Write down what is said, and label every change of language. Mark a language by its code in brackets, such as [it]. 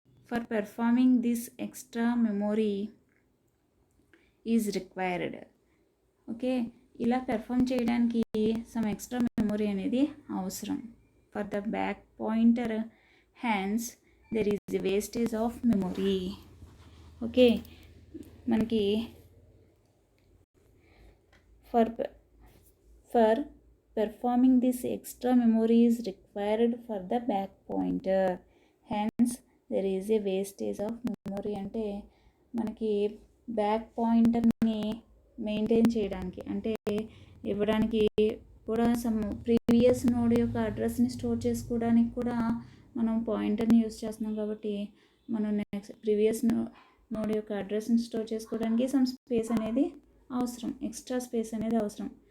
[en] For performing this extra memory is required. [te] Okay, ఇలా perform చేయడానికి some extra memory అనేది అవసరం. [en] For the back pointer hence there is wastage of memory. Okay, మనకి for performing this extra memory is required for the back pointer, hence there is a wastage of memory. [te] అంటే మనకి back పాయింటర్ని maintain చేయడానికి అంటే ఇవ్వడానికి కూడా some previous node యొక్క అడ్రస్ని store చేసుకోవడానికి కూడా మనం పాయింటర్ని యూజ్ చేస్తున్నాం కాబట్టి మనం నెక్స్ట్ ప్రీవియస్ నోడ్ యొక్క అడ్రస్ని స్టోర్ చేసుకోవడానికి సమ్ స్పేస్ అనేది అవసరం, ఎక్స్ట్రా స్పేస్ అనేది అవసరం.